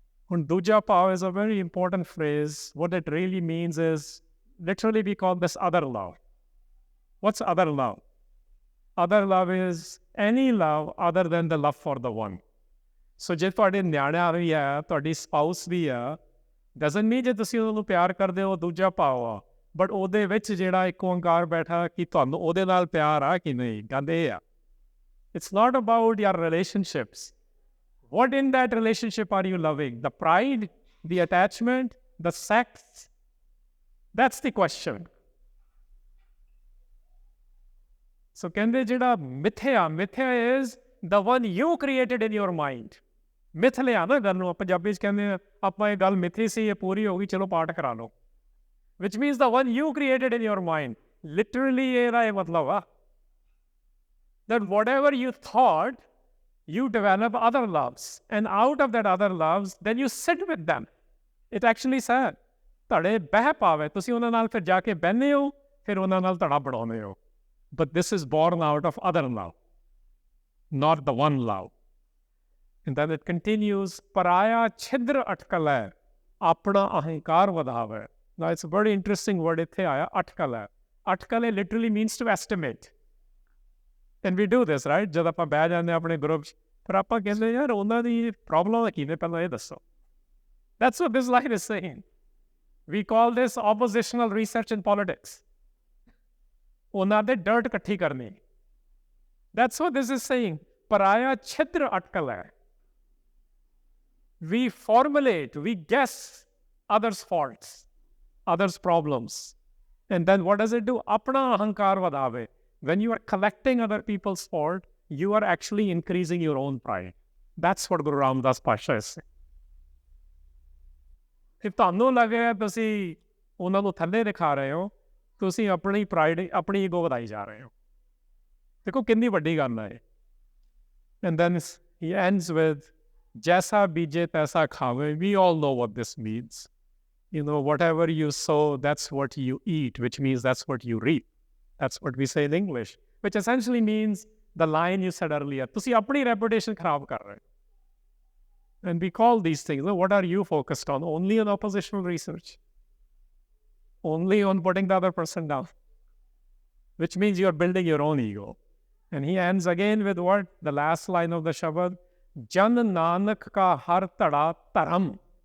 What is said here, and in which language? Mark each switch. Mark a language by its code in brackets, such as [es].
[en] And duja pao is a very important phrase. What it really means is, literally we call this other love. What's other love? Other love is any love other than the love for the one. So [pa] ਜੇ ਤੁਹਾਡੇ ਨਿਆਣਾ ਵੀ ਹੈ, [en] ਤੁਹਾਡੀ spouse ਵੀ ਹੈ, ਡਜ਼ਨਟ ਮੀਨ [pa] ਜੇ ਤੁਸੀਂ ਉਹਨੂੰ ਪਿਆਰ ਕਰਦੇ ਹੋ ਦੂਜਾ ਭਾਵ ਆ, ਬਟ ਉਹਦੇ ਵਿੱਚ ਜਿਹੜਾ ਇੱਕ ਓਂਕਾਰ ਬੈਠਾ ਕਿ ਤੁਹਾਨੂੰ ਉਹਦੇ ਨਾਲ ਪਿਆਰ ਆ ਕਿ ਨਹੀਂ, ਗੱਲ ਇਹ ਆ। [en] It's not about your relationships. What in that relationship are you loving? The pride, the attachment, the sex? That's the question. So [pa] ਕਹਿੰਦੇ ਜਿਹੜਾ ਮਿਥਿਆ [en] is the one you created in your mind. [pa] ਮਿਥ ਲਿਆ ਨਾ ਗੱਲ ਨੂੰ, ਪੰਜਾਬੀ 'ਚ ਕਹਿੰਦੇ ਆ ਆਪਾਂ ਇਹ ਗੱਲ ਮਿਥੀ ਸੀ, ਇਹ ਪੂਰੀ ਹੋ ਗਈ, ਚਲੋ ਪਾਠ ਕਰਾ ਲਓ। [en] Which means the one you created in your mind. Literally [pa] ਇਹਦਾ ਇਹ ਮਤਲਬ ਆ [en] that whatever you thought, you develop other loves, and out of that other loves, then you sit with them. It actually said, [pa] ਤੁਹਾਡੇ ਬਹਿ ਪਾਵੇ, ਤੁਸੀਂ ਉਹਨਾਂ ਨਾਲ ਫਿਰ ਜਾ ਕੇ ਬਹਿੰਦੇ ਹੋ, ਫਿਰ ਉਹਨਾਂ ਨਾਲ ਧੜਾ ਬਣਾਉਂਦੇ ਹੋ। [en] But this is born out of other love, not the one love. And then it continues, [pa] ਪਰਾਇਆ ਛਿਦਰ ਅਟਕਲ ਹੈ, ਆਪਣਾ ਅਹੰਕਾਰ ਵਧਾਵੇ। [en] Now it's a very interesting word [pa] ਇੱਥੇ ਆਇਆ, ਅਟਕਲ ਹੈ। [en] ਅਟਕਲ literally means to estimate. And we do this, right? [pa] ਜਦ ਆਪਾਂ ਬਹਿ ਜਾਂਦੇ ਆਪਣੇ ਗਰੁੱਪ 'ਚ, ਫਿਰ ਆਪਾਂ ਕਹਿੰਦੇ ਯਾਰ ਉਹਨਾਂ ਦੀ ਪ੍ਰੋਬਲਮ ਕੀ ਨੇ, ਪਹਿਲਾਂ ਇਹ ਦੱਸੋ। [en] That's what this line is saying. We call this oppositional research in politics. [pa] ਉਹਨਾਂ ਦੇ ਡਰਟ ਇਕੱਠੀ ਕਰਨੀ। [en] That's what this is saying. [pa] ਪਰਾਇਆ ਛਿਦਰ ਅਟਕਲ ਹੈ। [en] We formulate, we guess others' faults, others' problems. And then what does it do? [pa] ਆਪਣਾ ਅਹੰਕਾਰ ਵਧਾਵੇ। [en] When you are collecting other people's fault, you are actually increasing your own pride. That's what Guru Ramdas Pasha is saying. [pa] If ਤੁਹਾਨੂੰ ਲੱਗੇ ਤੁਸੀਂ ਉਹਨਾਂ ਨੂੰ ਥੱਲੇ ਦਿਖਾ ਰਹੇ ਹੋ, ਤੁਸੀਂ ਆਪਣੀ ਪ੍ਰਾਈਡ, ਆਪਣੀ ਈਗੋ ਵਧਾਈ ਜਾ ਰਹੇ ਹੋ। ਦੇਖੋ ਕਿੰਨੀ ਵੱਡੀ ਗੱਲ ਹੈ। [en] And then he ends with, [pa] ਜੈਸਾ ਬੀਜੇ ਤੈਸਾ ਖਾਵੇ। [en] We all know what this means. You know, whatever you sow, that's what you eat, which means that's what you reap. That's what we say in English, which essentially means the line you said earlier. [pa] ਤੁਸੀਂ ਆਪਣੀ reputation ਖਰਾਬ ਕਰ ਰਹੇ ਹੋ। [en] And we call these things, what are you focused on? Only on oppositional research. Only on putting the other person down. Which means you're building your own ego. And he ends again with what? The last line of the Shabad. Jan Nanak ka har tada taram.